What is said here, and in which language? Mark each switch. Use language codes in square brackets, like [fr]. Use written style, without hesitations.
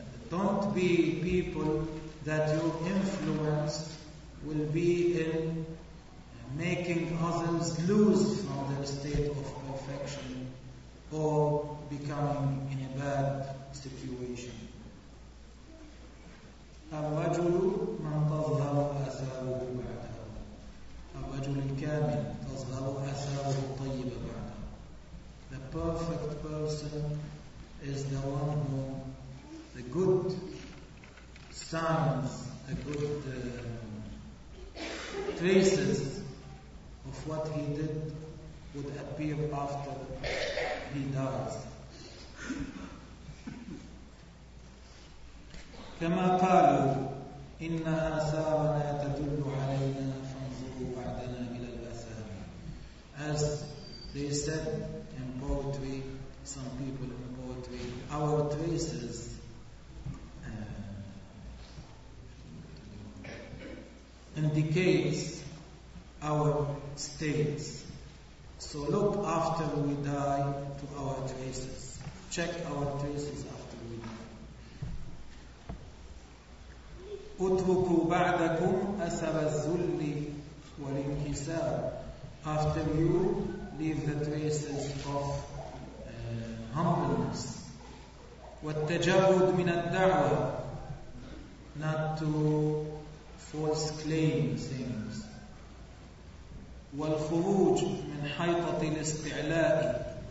[en] Don't be people that your influence will be in making others lose from their state of perfection or becoming in a bad situation. [ar] الرجل من تظهر أثاره بعده. الرجل الكامل تظهر أثاره الطيبة بعده. [en] The perfect person is the one who the good signs, the good traces of what he did would appear after he dies. [ar] كما قالوا إن آثارنا تدل علينا فانظروا بعدنا إلى الآثار. [en] As they said in poetry, some people in poetry, our traces indicates our states. So look after we die to our traces. Check our traces after. [ar] اتركوا بعدكم أثر الذل والانكسار. [en] After you, leave the traces of humbleness. [ar] والتجرد من الدعوة. [en] Not to false claim things. [ar] والخروج من حيطة الاستعلاء.